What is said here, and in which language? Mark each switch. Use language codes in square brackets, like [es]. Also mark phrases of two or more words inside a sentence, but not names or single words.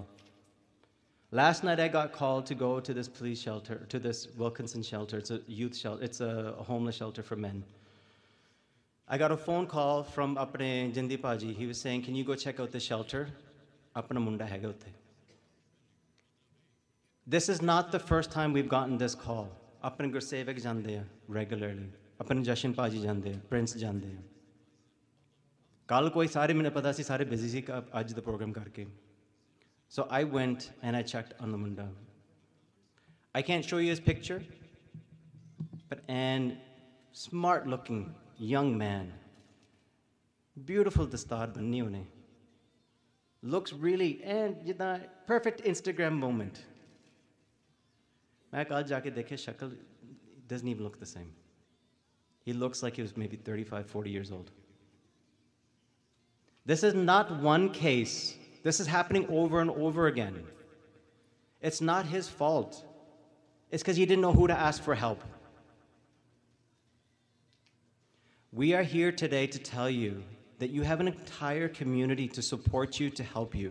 [en] Last night I got called to go to this police shelter, to this Wilkinson shelter. It's a youth shelter. It's a homeless shelter for men. I got a phone call from apne Jindi Paji. He was saying, can you go check out the shelter? [pa] ਆਪਣਾ ਮੁੰਡਾ ਹੈਗਾ ਉੱਤੇ. [en] This is not the first time we've gotten this call. [pa] ਆਪਣੇ ਗੁਰਸੇਵਕ ਜਾਂਦੇ ਹੈ regularly. ਆਪਣੇ ਜਸ਼ਨ ਪਾਜੀ ਜਾਂਦੇ ਹੈ, ਪ੍ਰਿੰਸ ਜਾਂਦੇ ਹੈ. ਕੱਲ੍ਹ ਕੋਈ ਸਾਰੇ ਮੈਨੇ ਪਤਾ ਸੀ ਸਾਰੇ busy ਸੀ ਅੱਜ ਦੇ program ਕਰਕੇ. [en] So I went and I checked on the munda. I can't show you his picture, but an smart-looking young man, beautiful [pa] ਦਸਤਾਰ ਬੰਨ੍ਹੀ ਹੋਣੇ, [en] looks really, and perfect Instagram moment. [pa] ਮੈਂ ਕੱਲ੍ਹ ਜਾ ਕੇ ਦੇਖੇ ਸ਼ਕਲ [en] doesn't even look the same. He looks like he was maybe 35, 40 years old. This is not one case. This is happening over and over again. It's not his fault. It's because he didn't know who to ask for help. We are here today to tell you that you have an entire community to support you, to help you.